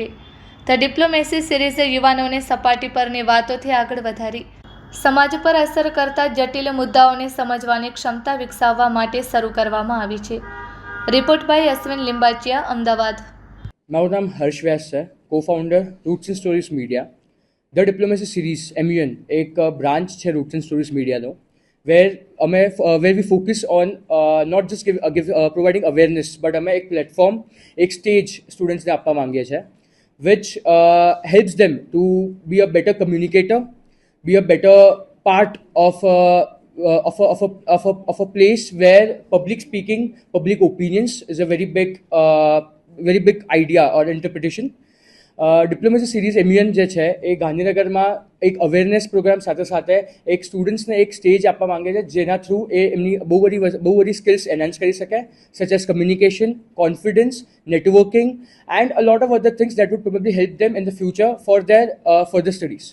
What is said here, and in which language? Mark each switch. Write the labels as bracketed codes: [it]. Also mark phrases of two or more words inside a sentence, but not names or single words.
[gu] ધ ડિપ્લોમેસી સિરીઝ યુવાનોને સપાટી પરની વાતોથી આગળ વધારી સમાજ પર અસર કરતા જટિલ મુદ્દાઓને સમજવાની ક્ષમતા વિકસાવવા માટે શરૂ કરવામાં આવી છે. [en] report by અશ્વિન લિંબાચિયા, અમદાવાદ. [gu] મારું નામ હર્ષ વ્યાસ છે, કો-ફાઉન્ડર રૂટ્સ એન્ડ સ્ટોરીઝ મીડિયા. ધ ડિપ્લોમેસી સિરીઝ MUN એક બ્રાન્ચ છે રૂટ્સ એન્ડ સ્ટોરીઝ મીડિયાનો, [en] where we focus on not just providing awareness, but [gu] અમે એક પ્લેટફોર્મ, એક સ્ટેજ સ્ટુડન્ટ્સને આપવા માંગીએ છીએ, [en] which helps them to be a better communicator, be a better part of a place where public speaking, public opinions is a very big idea or interpretation. [gu] ડિપ્લોમેસી સિરીઝ MUN જે છે એ ગાંધીનગરમાં એક [en] awareness program [gu] સાથે સાથે એક સ્ટુડન્ટ્સને એક સ્ટેજ આપવા માંગે છે, જેના થ્રુ એ એમની બહુ બધી [en] skills enhance [gu] કરી શકે, [en] such as communication, confidence, networking and a lot of other things that would probably help them in the future for their further studies.